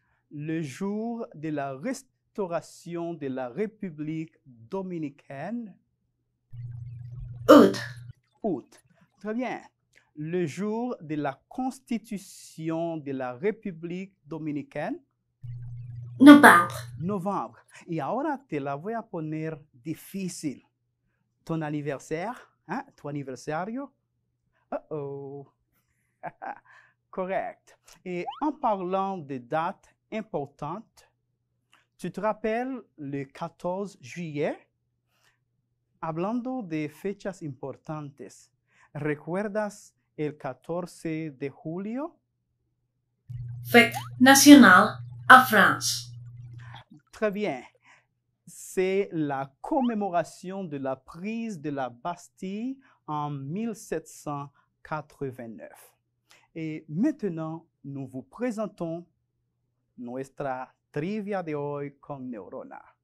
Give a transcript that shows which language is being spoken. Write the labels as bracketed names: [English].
[French] Le jour de la restauration de la République dominicaine. Août. Août. Très bien. Le jour de la constitution de la République dominicaine. Novembre. Novembre. [Spanish] Y ahora te la voy a poner difícil. Ton anniversaire, ¿eh? Tu aniversario, [French] Uh-oh. Correct. Et en parlant de dates importantes, tu te rappelles le 14 juillet? [Spanish] Hablando de fechas importantes, ¿recuerdas el 14 de julio? [French] Fête nationale à France. Très bien. C'est la commémoration de la prise de la Bastille en 1789. Et maintenant, nous vous présentons nuestra trivia de hoy con Neurona.